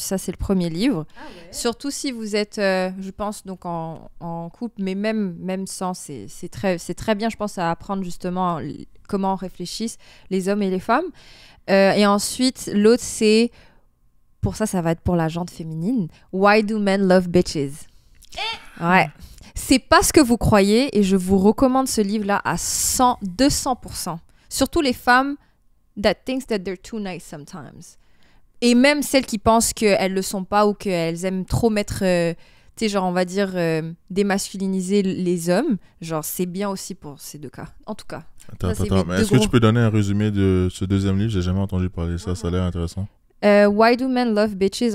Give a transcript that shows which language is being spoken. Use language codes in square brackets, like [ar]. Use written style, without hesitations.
[fr] Ça, c'est le premier livre. Ah ouais. Surtout si vous êtes, je pense, donc en couple, mais même sans, c'est très bien, je pense, à apprendre justement comment réfléchissent les hommes et les femmes. Et ensuite, l'autre, c'est, pour ça va être pour la gente féminine, « [en] Why do men love bitches ?» [fr] Ouais. C'est pas ce que vous croyez et je vous recommande ce livre-là à 200%. Surtout les femmes [en] that thinks that they're too nice sometimes. [fr] Et même celles qui pensent qu'elles le sont pas ou qu'elles aiment trop mettre, tu sais, genre on va dire démasculiniser les hommes. Genre c'est bien aussi pour ces 2 cas. En tout cas. Attends, mais est-ce que tu peux donner un résumé de ce deuxième livre? J'ai jamais entendu parler de ça, ça a l'air intéressant. [en] Why do men love bitches?